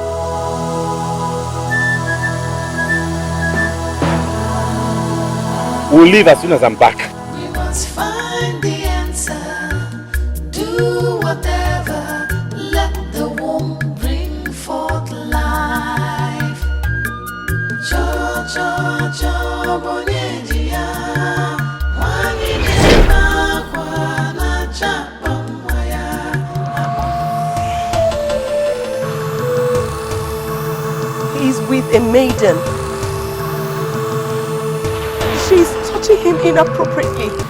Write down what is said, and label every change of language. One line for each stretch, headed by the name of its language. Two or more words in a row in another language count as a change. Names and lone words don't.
English: We'll leave as soon as I'm back. We must find the answer. Do whatever. Let the womb bring forth life. Cho cho cho bonyejiya. Wani jena kwa na chapamaya. He's with a maiden. She's touching him inappropriately.